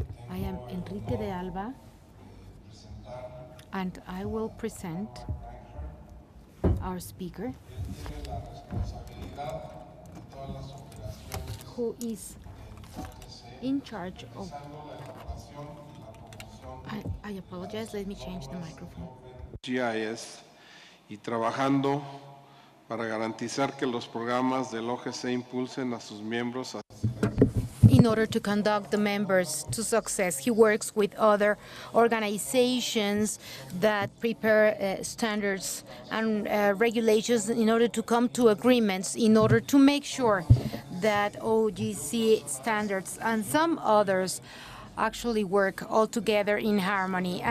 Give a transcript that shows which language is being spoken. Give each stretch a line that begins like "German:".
English: I am Enrique de Alba, and I will present our speaker, who is in charge of... I apologize, let me change the microphone.
Spanish: GIS y trabajando para garantizar que los programas del OGC impulsen a sus miembros a
English: In order to conduct the members to success, he works with other organizations that prepare standards and regulations in order to come to agreements, in order to make sure that OGC standards and some others actually work all together in harmony.